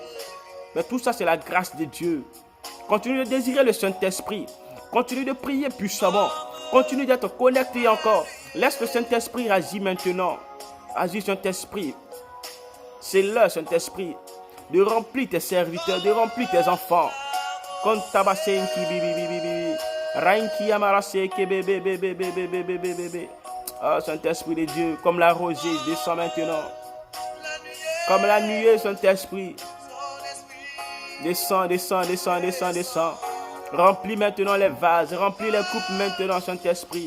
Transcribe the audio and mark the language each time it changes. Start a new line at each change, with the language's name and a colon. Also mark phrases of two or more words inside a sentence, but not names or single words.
French: Mais tout ça, c'est la grâce de Dieu. Continue de désirer le Saint-Esprit. Continue de prier puissamment. Continue d'être connecté encore. Laisse le Saint-Esprit agir maintenant. Agis Saint-Esprit. C'est l'heure, Saint-Esprit, de remplir tes serviteurs, de remplir tes enfants. Quand tabasenki bibi bibi bibi. Rainki amaraseke bébé bébé bébé bébé bébé. Ah, Saint-Esprit de Dieu, comme la rosée, descend maintenant. Comme la nuée, Saint-Esprit. Descends. Remplis maintenant les vases, remplis les coupes maintenant, Saint-Esprit.